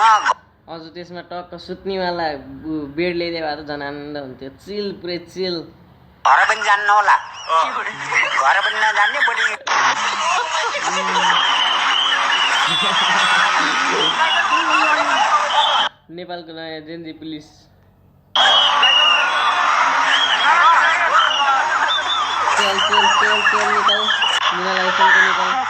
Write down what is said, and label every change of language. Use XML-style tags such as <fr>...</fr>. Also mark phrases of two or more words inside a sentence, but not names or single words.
<ne>अझ त्यसमा टक्क सुत्नेवाला बेड ल्याइदिए भए त झन् आनन्द हुन्थ्यो चिल पुरै चिल घर पनि जान्न होला घर पनि नजान्ने बढी नेपालको नयाँ जेन्जी पुलिस</ne> <hi>चल चल चल चल निकाल मेरा लाइसेंस को निकाल</hi>